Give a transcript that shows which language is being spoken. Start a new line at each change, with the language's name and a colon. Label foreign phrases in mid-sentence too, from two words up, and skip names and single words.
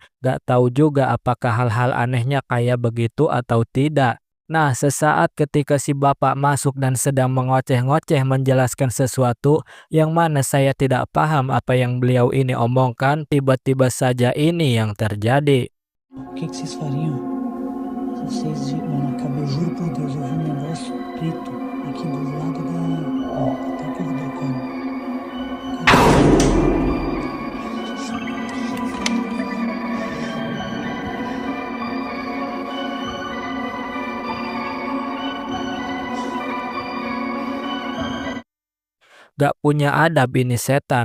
Indonesian: Gak tahu juga apakah hal-hal anehnya kayak begitu atau tidak. Nah, sesaat ketika si bapak masuk dan sedang mengoceh-ngoceh menjelaskan sesuatu yang mana saya tidak paham apa yang beliau ini omongkan, tiba-tiba saja ini yang terjadi.
Portuguese: O que vocês fariam se vocês viram na cabeça? Eu juro por Deus, eu vi um negócio preto aqui do lado da. Ó, até o corredor, calma.
Indonesian: Gak punya adab ini setan.